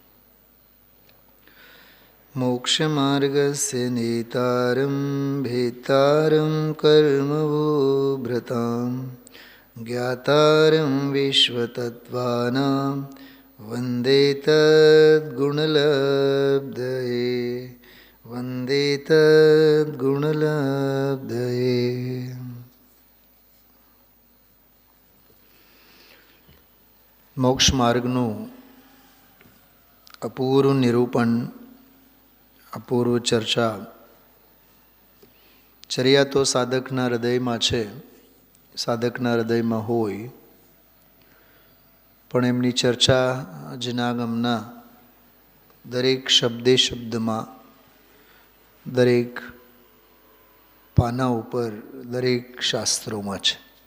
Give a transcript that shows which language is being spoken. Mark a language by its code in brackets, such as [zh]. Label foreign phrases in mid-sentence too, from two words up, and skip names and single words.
[sa] मोक्षमार्गस्य नेतारं भेतारं कर्मभूभृतां ज्ञातारं विश्वतत्त्वानां वन्दे तद्गुणलब्धये। वन्दे तद्गुणलब्धये। [gu] મોક્ષ માર્ગનું અપૂર્વ નિરૂપણ, અપૂર્વ ચર્ચા ચર્યા તો સાધકના હૃદયમાં છે, સાધકના હૃદયમાં હોય, પણ એમની ચર્ચા જનાગમના દરેક શબ્દે શબ્દમાં, દરેક પાના ઉપર, દરેક શાસ્ત્રોમાં છે.